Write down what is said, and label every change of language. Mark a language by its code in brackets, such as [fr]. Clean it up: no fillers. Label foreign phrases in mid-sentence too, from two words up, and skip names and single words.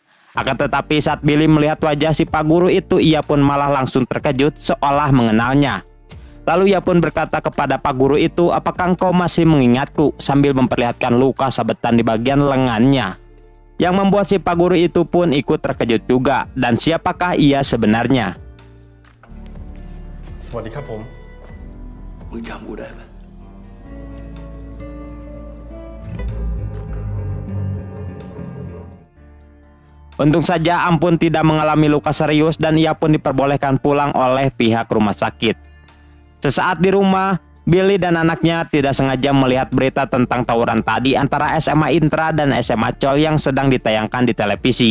[id] Akan tetapi saat Billy melihat wajah si Pak Guru itu, ia pun malah langsung terkejut seolah mengenalnya. Lalu ia pun berkata kepada Pak Guru itu, "Apakah engkau masih mengingatku?" sambil memperlihatkan luka sabetan di bagian lengannya. Yang membuat si Pak Guru itu pun ikut terkejut juga. Dan siapakah ia sebenarnya? [th] สวัสดีครับผม มึงจำกูได้ไหม [id] Untung saja Ampun tidak mengalami luka serius dan ia pun diperbolehkan pulang oleh pihak rumah sakit. Sesaat di rumah, Billy dan anaknya tidak sengaja melihat berita tentang tawuran tadi antara SMA Intra dan SMA Col yang sedang ditayangkan di televisi.